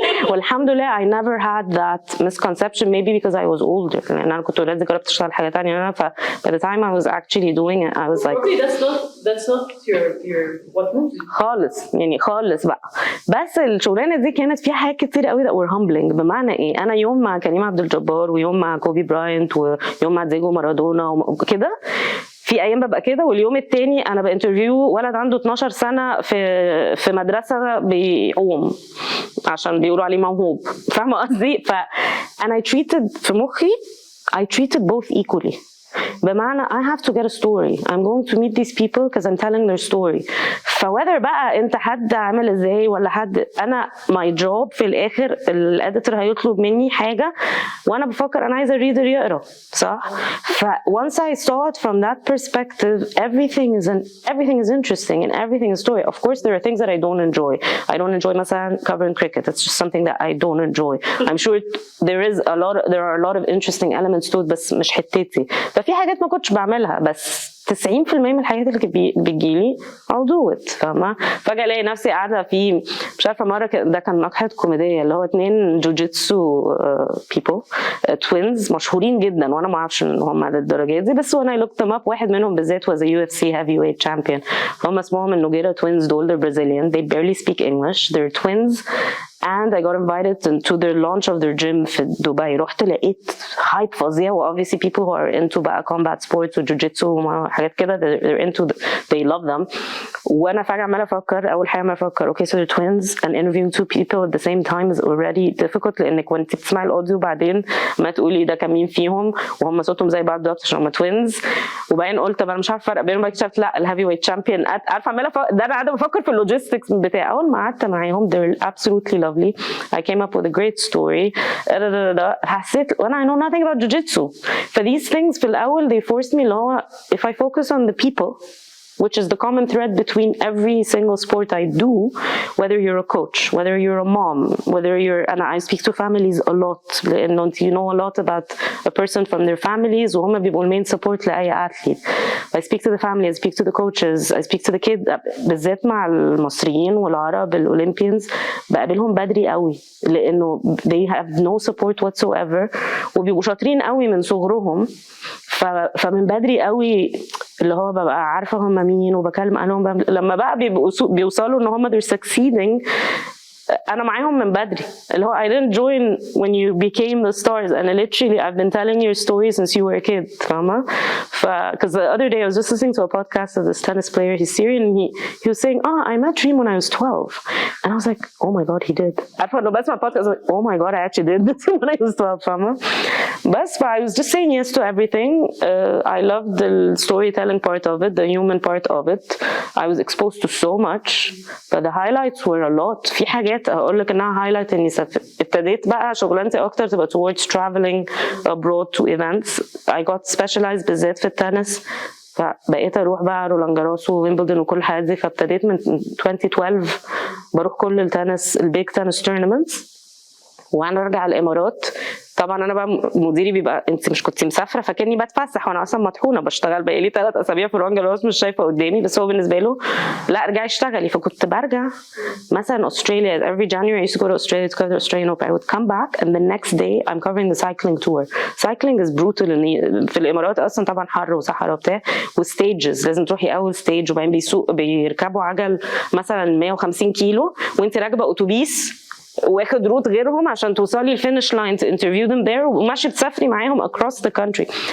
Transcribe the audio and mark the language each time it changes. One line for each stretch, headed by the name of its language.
Arabic: والحمد لله
English: I never had that misconception maybe because I was older
Arabic: لان انا كنت اوريدي جربت اشتغل حاجه ثانيه ف
English: by the time I was actually doing it I was like probably that's not your what moves
Arabic: خالص يعني خالص بقى. بس الشغلانه دي كانت فيها حاجات كتير قوي
English: that were humbling.
Arabic: بمعنى ايه انا يوم مع كريم عبد الجبار ويوم مع كوبي براينت ويوم مع ديجو مارادونا وكده في ايام ببقى كده واليوم التاني انا بانترفيو ولد عنده 12 سنه في مدرسه بيقوم عشان بيقولوا عليه موهوب فاهمه قصدي. فانا treated في مخي
English: I treated both equally بمعنى I have to get a story. I'm going to meet these people because I'm telling their story.
Arabic: فwhether بقى انت حد عامل ازاي ولا حد، انا my job في الاخر الاديتور هيطلب مني حاجه وانا بفكر انا عايزه الريدر يقرا صح.
English: ف once I saw it from that perspective, everything is interesting and everything is story. Of course there are things that I don't enjoy. I don't enjoy مثلا covering cricket. It's just something that I don't enjoy. I'm sure there are a lot of interesting elements to it
Arabic: بس مش حتتي. ففي حاجات ما كنتش بعملها بس 90% من الحاجات اللي بتجيلي
English: I'll do it
Arabic: فاهمة. فجأة الاقي نفسي قاعدة في مش عارفة مرة ده كان مقهى كوميدية اللي هو 2 جوجيتسو people twins مشهورين جدا وانا ما اعرفش ان هم للدرجة دي، بس وانا
English: looked them up
Arabic: واحد منهم بالذات
English: was a UFC heavyweight champion.
Arabic: هم اسمهم النوجيرا twins دول.
English: They're Brazilian. They barely speak English. They're twins. And I got invited to their launch of their gym
Arabic: في دبي. رحت لقيت
English: hype فظيع و obviously people who are into بقى combat sports و jiu-jitsu
Arabic: وحاجات كده
English: they're into they love them.
Arabic: وانا فجأة عمالة افكر اول حاجة عمالة افكر
English: okay so they're twins and interviewing 2 people at the same time is already difficult
Arabic: لانك وانت بتسمعي الاوديو بعدين ما تقولي ده كان مين فيهم وهم صوتهم زي بعض بالظبط عشان هم twins. وبعدين قلت طب انا مش عارفه الفرق بينهم، بعد اكتشفت لا الهيفي ويت شامبيون عارفه عماله ده انا قاعده بفكر في اللوجيستكس بتاع. اول ما قعدت معاهم
English: they're absolutely lovely. I came up with a great story.
Arabic: حسيت وانا
English: I know nothing about jiu-jitsu. For these things
Arabic: في الاول
English: they forced me اللي هو if I focus on the people which is the common thread between every single sport I do, whether you're a coach, whether you're a mom, whether and I speak to families a lot لأنه you know a lot about a person from their families
Arabic: وهم بيبقوا المين
English: support لأي athlete. I speak to the family, I speak to the coaches, I speak to the kids.
Arabic: بالذات مع المصريين والعرب الأولمبيانز بقابلهم بدري قوي لأنه
English: they have no support whatsoever
Arabic: وبيبقوا شاطرين قوي من صغرهم. فمن بدري قوي اللي هو ببقى عارفه هم مين وبكلم عنهم. لما بقى بيوصلوا ان هم
English: they're succeeding
Arabic: انا معاهم من بدري اللي هو
English: I didn't join when you became the stars and literally I've been telling your story since you were a kid فاهمة. because the other day I was just listening to a podcast of this tennis player. He's Syrian and he was saying I met Reem when I was 12 and I was like oh my god he did.
Arabic: عارفة انه بسمع
English: podcast I was like oh my god I actually did this when I was 12 فاهمة. بس I was just saying yes to everything. I loved the storytelling part of it, the human part of it. I was exposed to so much but the highlights were a lot.
Arabic: في حاجات اقول لك انها highlight اني ابتديت بقى شغلانتي اكتر تبقى
English: towards traveling abroad to events. I got specialized
Arabic: بالذات في التنس فبقيت اروح بقى رولان جاروس وويمبلدون وكل الحاجات دي. فابتديت من 2012 بروح كل التنس البيج تنس تورنمنتس وانا ارجع الامارات. طبعا انا بقى مديري بيبقى انت مش كنت مسافره فكاني بتفسح وانا اصلا مطحونه بشتغل بقى لي 3 أسابيع في رولان جاروس مش شايفه قدامي بس هو بالنسبه له لا ارجعي اشتغلي. فكنت برجع مثلا
English: Australia every January I used to go to Australia to cover the Australian Open. I would come back and the next day I'm covering the cycling tour. Cycling is brutal
Arabic: في الامارات اصلا طبعا حر وصحراء وبتاع وستيجز لازم تروحي اول ستيج وبعدين بيركبوا عجل مثلا 150 كيلو وانت راكبه اتوبيس واخد روت غيرهم عشان توصلي الفينش لاين
English: to interview them there
Arabic: وماشي تسافري معاهم
English: across the country.